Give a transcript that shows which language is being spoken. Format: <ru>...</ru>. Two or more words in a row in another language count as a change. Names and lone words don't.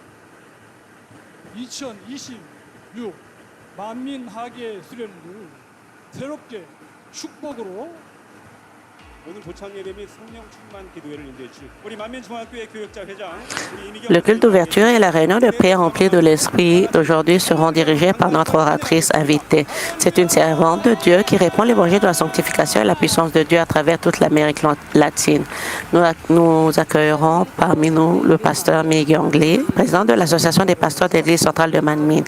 <ko>2026 만민 학예 수련회를 새롭게 축복으로 오늘 도착 예배 및 성령 충만 기도회를 인도해 주실 우리 만민중학교의 교역자 회장 우리 이미경</ko> <fr>Le culte d'ouverture et la réunion de prière remplie de l'Esprit d'aujourd'hui seront dirigés par notre oratrice invitée. C'est une servante de Dieu qui répond l'évangile de la sanctification et la puissance de Dieu à travers toute l'Amérique latine. Nous accueillerons parmi nous le pasteur Myung Lee, président de l'Association des pasteurs de l'Église centrale de Manmin.</fr>